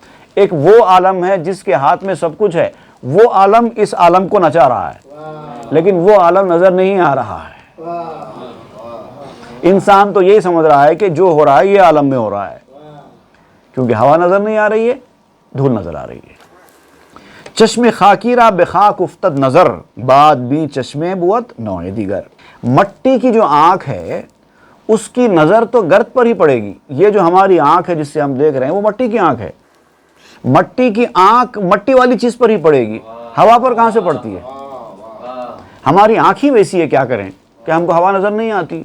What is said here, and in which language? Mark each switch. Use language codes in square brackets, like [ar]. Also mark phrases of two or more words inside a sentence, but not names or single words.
[ur] ایک وہ عالم ہے جس کے ہاتھ میں سب کچھ ہے. وہ عالم اس عالم کو نچا رہا ہے، لیکن وہ عالم نظر نہیں آ رہا ہے. انسان تو یہی سمجھ رہا ہے کہ جو ہو رہا ہے یہ عالم میں ہو رہا ہے، کیونکہ ہوا نظر نہیں آ رہی ہے، دھول نظر آ رہی ہے. [fa] چشم خاکی را بے خاک افتد نظر، بعد بھی چشمے بوت نوع دیگر. [ur] مٹی کی جو آنکھ ہے اس کی نظر تو گرد پر ہی پڑے گی. یہ جو ہماری آنکھ ہے جس سے ہم دیکھ رہے ہیں وہ مٹی کی آنکھ ہے. مٹی کی آنکھ مٹی والی چیز پر ہی پڑے گی، ہوا پر کہاں سے پڑتی ہے؟ ہماری آنکھ ہی ویسی ہے، کیا کریں کہ ہم کو ہوا نظر نہیں آتی.